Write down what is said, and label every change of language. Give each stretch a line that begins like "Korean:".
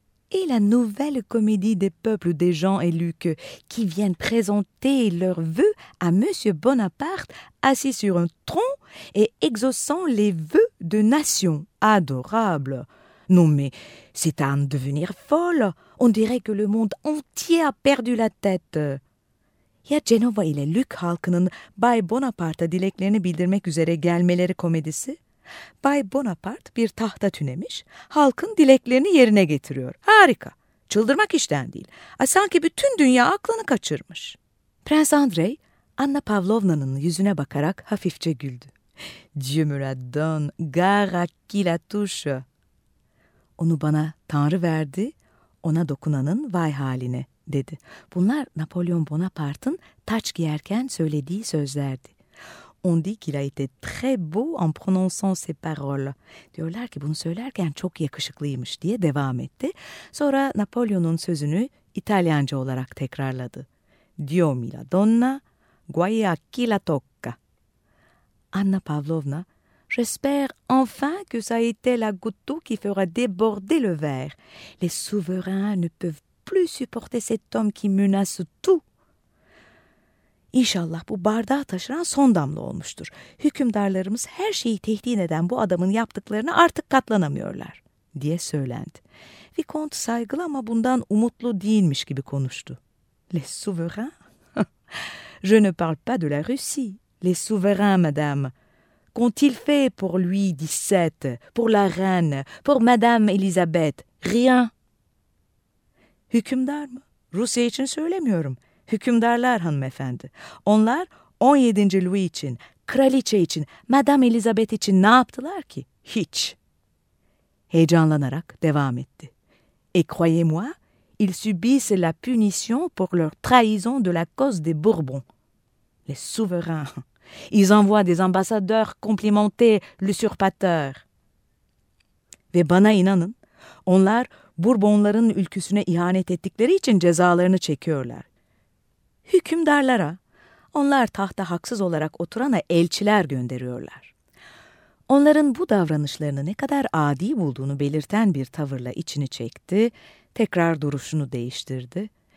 French: Et la nouvelle comédie des peuples de Jean et Luc qui viennent présenter leurs vœux à Monsieur Bonaparte assis sur un tronc et exaucant les vœux de nation. Adorable! Non mais, c'est à en devenir folle. On dirait que le monde entier a perdu la tête.
Turkish: Ya Cenova ile Lük halkının Bay Bonaparte'a dileklerini bildirmek üzere gelmeleri komedisi? Bay Bonaparte bir tahta tünemiş, halkın dileklerini yerine getiriyor. Harika, çıldırmak işten değil. Sanki bütün dünya aklını kaçırmış. Prens Andrei, Anna Pavlovna'nın yüzüne bakarak hafifçe güldü.
French: Dieu me la donne, gare à qui la touche.
Turkish: Onu bana Tanrı verdi, ona dokunanın vay haline, dedi. Bunlar Napolyon Bonaparte'ın taç giyerken söylediği sözlerdi.
French: On dit qu'il a été très beau en prononçant ses paroles.
Turkish: Diyorlar ki bunu söylerken çok yakışıklıymış diye devam etti. Sonra Napolyon'un sözünü İtalyanca olarak tekrarladı.
Italian: Dio mi la donna, guai a chi la tocca.
Turkish: Anna Pavlovna,
French: J'espère enfin que ça a été la goutte d'eau qui fera déborder le verre. Les souverains ne peuvent plus supporter cet homme qui menace tout.
Turkish: İnşallah bu bardağı taşıran son damla olmuştur. Hükümdarlarımız her şeyi tehdit eden bu adamın yaptıklarına artık katlanamıyorlar, diye söylendi. Vicomte saygılı ama bundan umutlu değilmiş gibi konuştu.
French: Les souverains? Je ne parle pas de la Russie. Les souverains, madame. Qu'ont-ils fait pour Louis XVII, pour la reine, pour Madame Elisabeth? Rien.
Turkish: Hükümdar mı? Rusya için söylemiyorum. Hükümdarlar hanımefendi. Onlar 17. Louis için, kraliçe için, Madame Elisabeth için ne yaptılar ki? Hiç. Heyecanlanarak devam etti.
French: Et croyez-moi, ils subissent la punition pour leur trahison de la cause des Bourbons. Les souverains. Ils envoient des ambassadeurs complimenter l'usurpateur.
Turkish: Ve bana inanın, onlar Bourbonların ülküsüne ihanet ettikleri için cezalarını çekiyorlar. Hükümdarlara, onlar tahta haksız olarak oturana elçiler gönderiyorlar. Onların bu davranışlarını ne kadar adi bulduğunu belirten bir tavırla içini çekti, tekrar duruşunu değiştirdi.